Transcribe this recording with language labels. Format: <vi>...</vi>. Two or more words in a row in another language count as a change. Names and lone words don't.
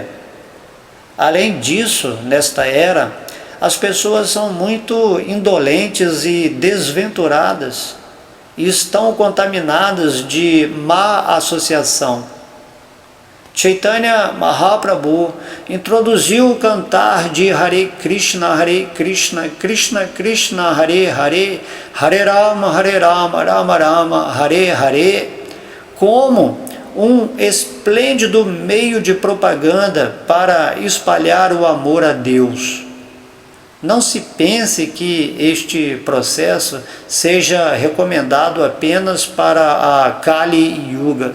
<pt>Além disso, nesta era, as pessoas são muito indolentes e desventuradas e estão contaminadas de má associação. Chaitanya Mahaprabhu introduziu o cantar de</pt> <sa>Hare Krishna, Krishna Krishna, Hare Hare, Hare Rama, Rama Rama, Hare Hare,</sa> <pt>como um esplêndido meio de propaganda para espalhar o amor a Deus. Não se pense que este processo seja recomendado apenas para a Kali Yuga.</pt>